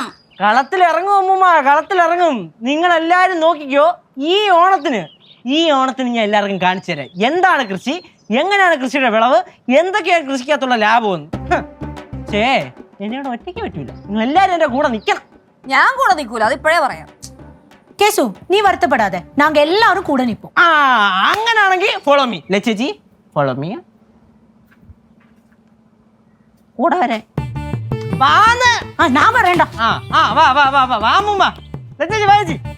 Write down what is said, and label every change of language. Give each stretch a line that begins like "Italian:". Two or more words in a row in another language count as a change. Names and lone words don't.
Malayalam: കളത്തിലിറങ്ങും അമ്മൂമ്മ, കളത്തിലിറങ്ങും. നിങ്ങളെല്ലാരും നോക്കിക്കോ. ഈ ഓണത്തിന് ഞാൻ എല്ലാവർക്കും കാണിച്ചു തരാം എന്താണ് കൃഷി, എങ്ങനെയാണ് കൃഷിയുടെ വിളവ്, എന്തൊക്കെയാണ് കൃഷിക്കകത്തുള്ള ലാഭമെന്ന്. ചേ, എന്നോട് ഒറ്റയ്ക്ക് പറ്റൂല. നിങ്ങൾ എല്ലാരും എന്റെ കൂടെ നിൽക്കണം. ഞാൻ കൂടെ നിൽക്കൂല, അത് ഇപ്പോഴേ പറയാം.
Tamil: கேசு நீ வருத்தப்படாத, நாங்க எல்லாரும் கூட நிப்போம்.
Malayalam: ആ, അങ്ങനാണെങ്കിൽ
English: follow me.
Malayalam: ലച്ചേച്ചി
English: follow me.
Malayalam: കൂടെ വരെ വാന്ന്.
Tamil: நான் வரேன்டா.
Malayalam: വാ അമ്മൂമ്മ. ലച്ചേച്ചി വാ ചേച്ചി.